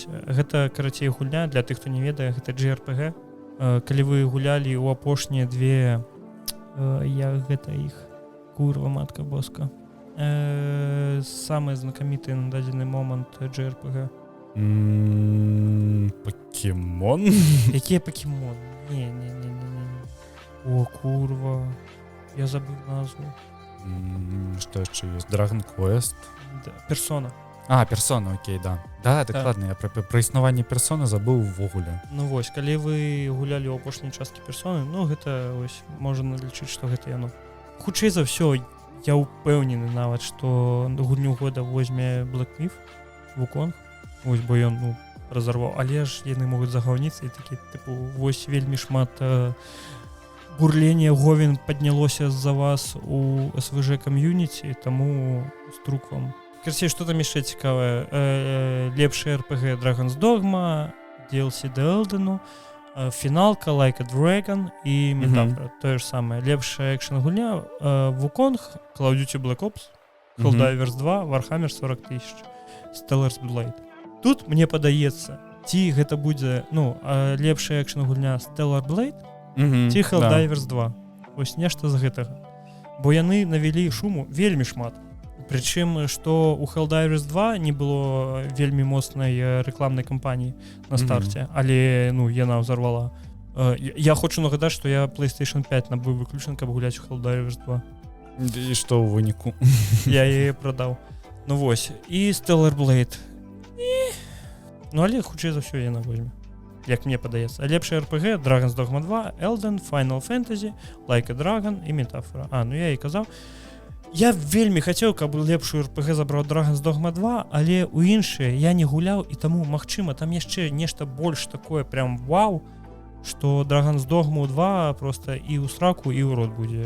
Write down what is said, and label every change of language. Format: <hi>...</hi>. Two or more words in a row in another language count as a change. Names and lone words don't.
<be>Гэта, карацей, гульня, для тых, хто не ведае, гэта JRPG. Калі вы гулялі ў апошнія две... Гэта іх...</be> <pl>Kurwa, matka boska.</pl> <be>Самы знакаміты на дадзены момант JRPG. Покемон? Якія Покемон? Не. О, курва.</be> <ru>Я забыл назву. Что еще есть? Dragon Quest? Персона. Персона, окей, да.</ru> <be>Да, дакладна, я пра існаванне персоны забыў увогуле. Ну вось, калі вы гулялі ў апошняй часткі персоны, ну гэта вось можна лічыць, што гэта яно. Хутчэй за ўсё, я ўпэўнены нават, што гульню года возьме Black Myth Wukong. Вось, бо ён, разарваў. Але ж яны могуць загаўніцца і такі, тыпу, вось вельмі шмат бурлення говен паднялося з-за вас у СВЖ кам'юніці, таму струк вам. Карацей, што там яшчэ цікавае? Лепшая RPG Dragon's Dogma, DLC The Elden, фіналка Like a Dragon і Метафора. Тое ж самае. Лепшая экшн-гульня Wukong, Call of Duty Black Ops, Helldivers 2, Warhammer 40 000, Stellar's Blade. Тут, мне падаецца, ці гэта будзе, лепшая экшн-гульня Stellar Blade, ці Helldivers 2. Вось нешта з гэтага. Бо яны навялі шуму вельмі шмат. Прычым, што у Helldivers 2 не было вельмі моцнай рэкламнай кампаніі на старце, але яна ўзарвала. Я хочу нагадаць, што я PlayStation 5 набыў выключна, каб гуляць у Helldivers 2. І што ў выніку? Я яе прадаў. Ну вось, і Stellar Blade. Але хутчэй за ўсё яна возьме. Як мне падаецца. Лепшая RPG Dragon's Dogma 2, Elden, Final Fantasy, Like a Dragon і Метафора. Я і казаў. Я вельмі хацеў, каб лепшую RPG забраў Dragon's Dogma 2, але ў іншыя я не гуляў, і таму, магчыма, там яшчэ нешта больш такое прям вау, што Dragon's Dogma 2 просто і ў сраку, і ў рот будзе.</be>